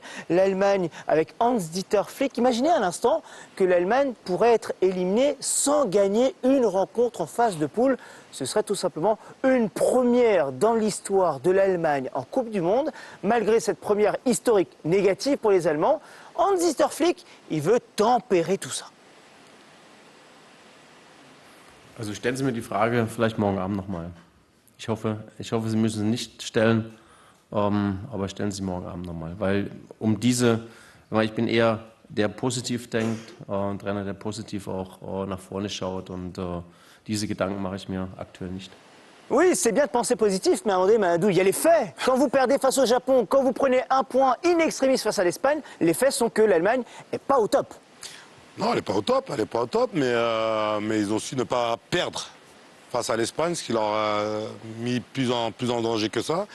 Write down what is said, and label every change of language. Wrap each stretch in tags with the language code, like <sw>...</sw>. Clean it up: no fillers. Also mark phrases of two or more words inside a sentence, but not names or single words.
<fr>L'Allemagne avec Hans-Dieter Flick. Imaginez à l'instant que l'Allemagne pourrait être éliminée sans gagner une rencontre en phase de poule. Ce serait tout simplement une première dans l'histoire de l'Allemagne en Coupe du Monde. Malgré cette première historique négative pour les Allemands, Hans-Dieter Flick, il veut tempérer tout ça.</fr> <de>Also stellen Sie mir die Frage vielleicht morgen Abend nochmal. Ich hoffe, Sie müssen sie nicht stellen, aber stellen Sie morgen Abend nochmal. Weil ich bin eher der positiv denkt, ein Trainer, der positiv auch nach vorne schaut und diese Gedanken mache ich mir aktuell nicht.</de> <fr>Oui, c'est bien de penser positif, mais attendez, Mamadou, il y a les faits. Quand vous perdez face au Japon, quand vous prenez un point in extremis face à l'Espagne, les faits sont que l'Allemagne n'est pas au top. Non, elle n'est pas au top, mais ils ont su ne pas perdre face à l'Espagne, ce qui leur a mis plus en danger que ça.</fr>